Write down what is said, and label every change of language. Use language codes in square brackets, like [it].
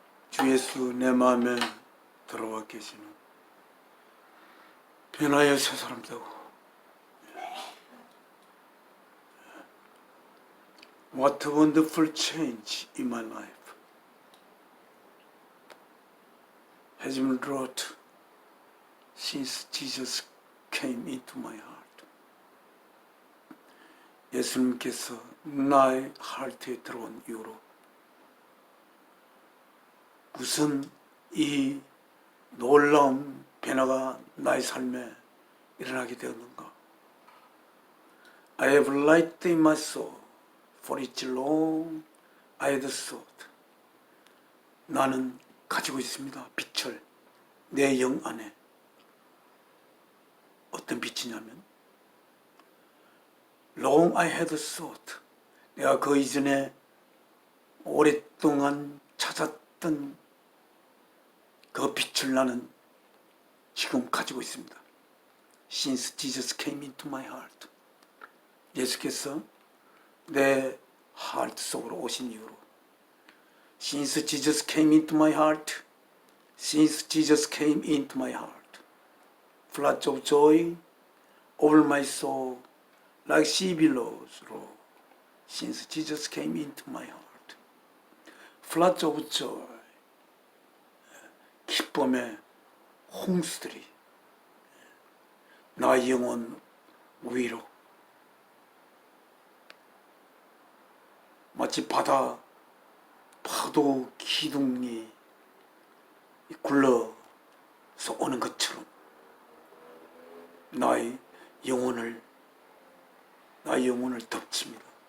[ko] 주 예수 내 마음에 들어와 계시는 변화의 새 사람 되고 [en] What a wonderful change in my life has been wrought since Jesus came into my heart. [ko] 예수님께서 나의 하트에 들어온 이후로 무슨 이 놀라운 변화가 나의 삶에 일어나게 되었는가? [en] I have light in my soul. For it's long I had sought. [ko] 나는 가지고 있습니다. 빛을 내 영 안에. 어떤 빛이냐면 [en] Long I had sought. [ko] 내가 그 이전에 오랫동안 찾았던 그 빛을 나는 지금 가지고 있습니다. [en] Since Jesus came into my heart. [ko] 예수께서 내 하트 속으로 오신 이후로 [en] Since Jesus came into my heart, Since Jesus came into my heart, floods of joy over my soul, like sea billows roll. Since Jesus came into my heart, floods of joy, [ko] 기쁨의 홍수들이 나의 영혼 위로 마치 바다 파도 기둥이 굴러서 오는 것처럼 나의 영혼을 덮칩니다.